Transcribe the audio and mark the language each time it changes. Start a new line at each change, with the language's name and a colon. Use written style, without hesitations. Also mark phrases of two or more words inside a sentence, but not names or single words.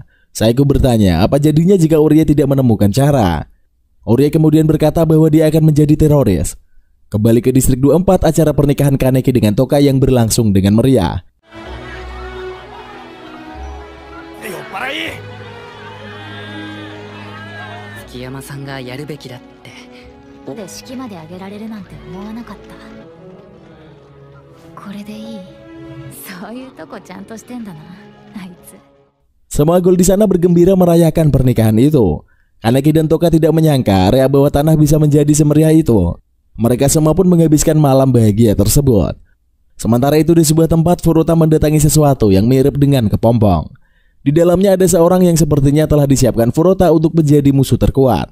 Indonesian: Saeko bertanya apa jadinya jika Urie tidak menemukan cara. Urie kemudian berkata bahwa dia akan menjadi teroris. Kembali ke distrik 24, acara pernikahan Kaneki dengan Toka yang berlangsung dengan meriah.
Japanese: 月山さんがやるべきだって. で式まであげられるなんて思わなかった。これでいい。そういうとこちゃんとしてんだな、あいつ。
Indonesian: Semua gol di sana bergembira merayakan pernikahan itu. Kaneki dan Toka tidak menyangka area bawah tanah bisa menjadi semeriah itu. Mereka semua pun menghabiskan malam bahagia tersebut. Sementara itu di sebuah tempat Furuta mendatangi sesuatu yang mirip dengan kepompong. Di dalamnya ada seorang yang sepertinya telah disiapkan Furuta untuk menjadi musuh terkuat.